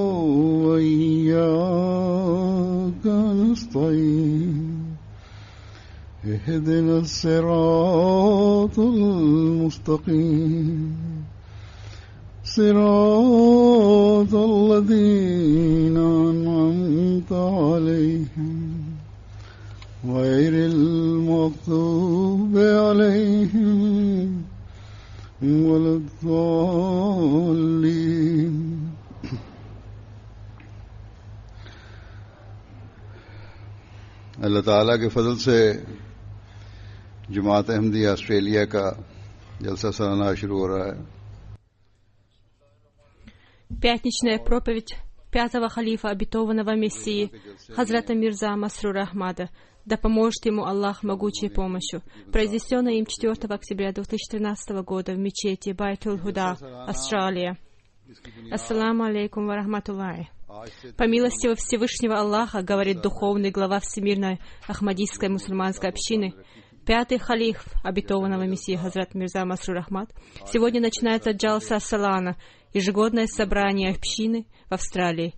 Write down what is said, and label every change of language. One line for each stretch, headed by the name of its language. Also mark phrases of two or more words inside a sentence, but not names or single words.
Arabic: وإياك نستعين اهدنا الصراط المستقيم صراط الذين أنعمت عليهم غير المغضوب عليهم ولا
Urdu: الضالين اللہ تعالیٰ کے فضل سے جماعت احمدی آسٹریلیا کا جلسہ سالانہ شروع ہو رہا ہے.
Russian: Пятничная проповедь пятого халифа обетованного Мессии Хазрата Мирза Масрура Ахмада, да поможет ему Аллах могучей помощью, произнесенная им 4 октября 2013 года в мечети Байтул-Худа, Австралия.
Arabic: السلام عليكم ورحمة الله.
Russian: По милости Всевышнего Аллаха, говорит духовный глава Всемирной Ахмадийской мусульманской общины, пятый халиф обетованного Мессии Хазрат Мирза Масрур Ахмад, сегодня начинается Джалса Салана, ежегодное собрание общины в Австралии.